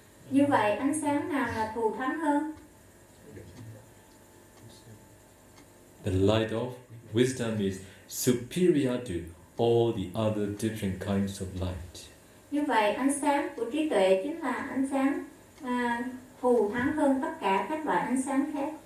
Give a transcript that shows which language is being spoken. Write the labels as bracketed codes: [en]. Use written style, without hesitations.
[vi] Như vậy, ánh sáng nào là thù thắng hơn? [en] The light of wisdom is superior to all the other different kinds of light. [vi] Như vậy, ánh sáng của trí tuệ chính là ánh sáng thù thắng hơn tất cả các loại ánh sáng khác.